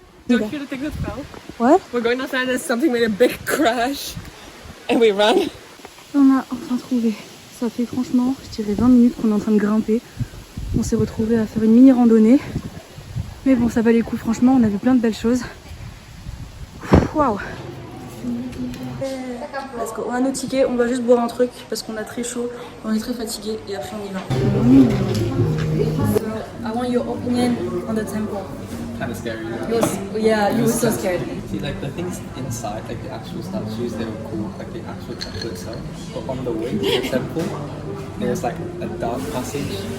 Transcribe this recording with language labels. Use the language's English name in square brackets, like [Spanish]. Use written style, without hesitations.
[English] Don't hear the thing that fell. What? We're going outside and something made a big crash. And we ran. [French] On a enfin trouvé. Ça fait franchement, je dirais 20 minutes qu'on est en train de grimper. On s'est retrouvés à faire une mini randonnée. Mais bon, ça valait le coup, franchement, on a vu plein de belles choses. Waouh! [English] Let's go. [French] On a nos tickets, on va juste boire un truc parce qu'on a très chaud, on est très fatigué et après on y va. [English] So, I want your opinion on the temple. Kind of scary. You were so scared. See, like the things inside, like the actual statues, they were cool, like the actual temple itself. But on the way to the temple, there's like a dark passage.